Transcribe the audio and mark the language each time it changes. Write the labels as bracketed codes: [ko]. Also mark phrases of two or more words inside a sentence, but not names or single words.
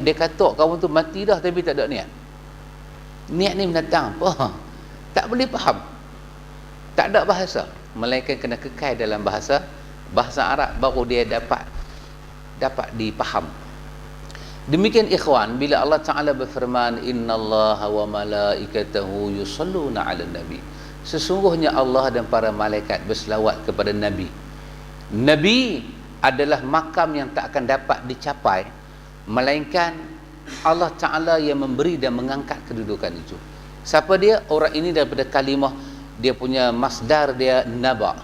[ms] Dia kata kamu tu mati dah tapi tak ada niat. Niat ni mendatang apa? Tak boleh faham. Tak ada bahasa. Melainkan kena kekal dalam bahasa Arab, baru dia dapat dipaham. Demikian ikhwan, bila Allah Ta'ala berfirman, [ar] إن الله وملائكته يصلون على النبي. [ms] Sesungguhnya Allah dan para malaikat berselawat kepada Nabi. Nabi adalah makam yang tak akan dapat dicapai melainkan Allah Ta'ala yang memberi dan mengangkat kedudukan itu. Siapa dia? Orang ini daripada kalimah, dia punya masdar dia naba.